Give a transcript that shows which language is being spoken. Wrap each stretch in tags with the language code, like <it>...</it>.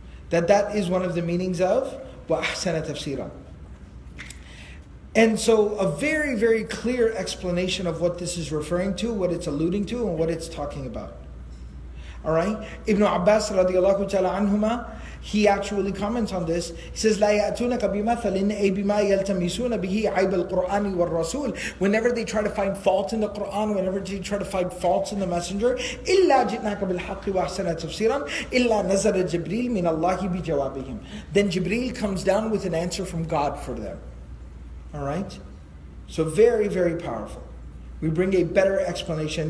<en>That is one of the meanings of</en> <ar>وَأَحْسَنَ تَفْسِيرًا.</ar> <en>And so a very, very clear explanation of what this is referring to, what it's alluding to, and what it's talking about. Alright? Ibn Abbas radiallahu ta'ala anhuma, he actually comments on this. He says,</en> <ar>لا يأتونك بمثل أي بما يلتمسون به عيب القرآن والرسول.</ar> <en>Whenever they try to find fault in the Quran, whenever they try to find faults in the Messenger,</en> <ar>إلا جئناك بالحق وأحسن تفسيرا إلا نزل جبريل من الله بجوابهم.</ar> <en>Then Jibreel comes down with an answer from God for them. Alright? So very, very powerful. We bring a better explanation.</en>